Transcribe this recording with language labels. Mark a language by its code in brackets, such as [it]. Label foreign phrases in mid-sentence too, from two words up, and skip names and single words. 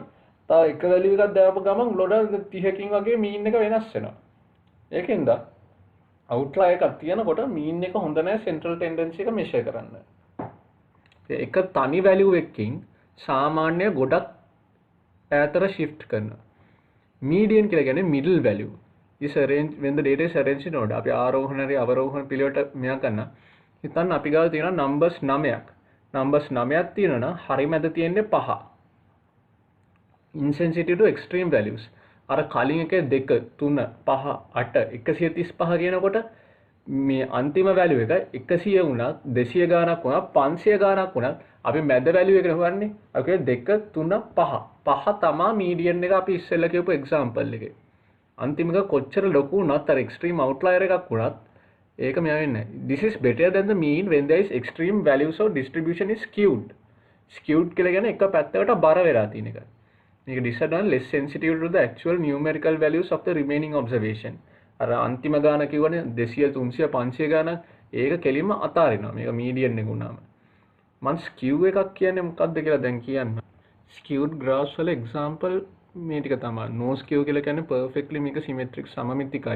[si] තව එක value එකක් දාපු ගමන් ලොඩ 30කින් වගේ mean එක වෙනස් වෙනවා. ඒකෙන්ද outlier එකක් තියෙනකොට mean එක හොඳ නැහැ [en] central tendency [si] එක measure කරන්න. එක තනි value එකකින් සාමාන්‍ය ගොඩක් ඈතට shift කරනවා. median කියලා කියන්නේ middle value. [en] is arranged when the data is arranged in order. [si] අපි ආරෝහණ හරි අවරෝහණ පිළිවෙලට මෙයා ගන්න. හිතන්න අපි ගාව තියෙනවා numbers 9ක්. numbers 9ක් තියෙනවා නම් හරි මැද තියෙන්නේ 5. [en] insensitive to extreme values. [si] අර කලින් එකේ 2 3 5 8 135 කියනකොට මේ අන්තිම value එක 100 වුණත් 200 ගාණක් වුණත් 500 ගාණක් වුණත් අපි මැද value එක හොයන්නේ. අපි 2 3 5 5 තමයි median එක අපි ඉස්සෙල්ලා කියපු example එකේ. අන්තිම එක කොච්චර ලොකු වුණත් අර [en] extreme outlier [si] එකක් වුණත් ඒක මෙයා වෙන්නේ නැහැ. [en] This is better than the mean when there is extreme values or distribution is skewed. [si] Skewed කියලා කියන්නේ එක පැත්තකට බර වෙලා තියෙන එක. [en] මේක disadvantage less sensitive to the actual numerical values of the remaining observation. [si] අර අන්තිම ගාන කිව්වනේ 200 300 500 ගාන ඒක කෙලින්ම අතාරිනවා. මේක median එක වුණාම. මම skew එකක් කියන්නේ මොකක්ද කියලා දැන් කියන්න. [en] skewed graphs [si] වල example මේ ටික තමයි. [en] no skew [si] කියලා කියන්නේ perfectly මේක symmetric සමමිතිකයි.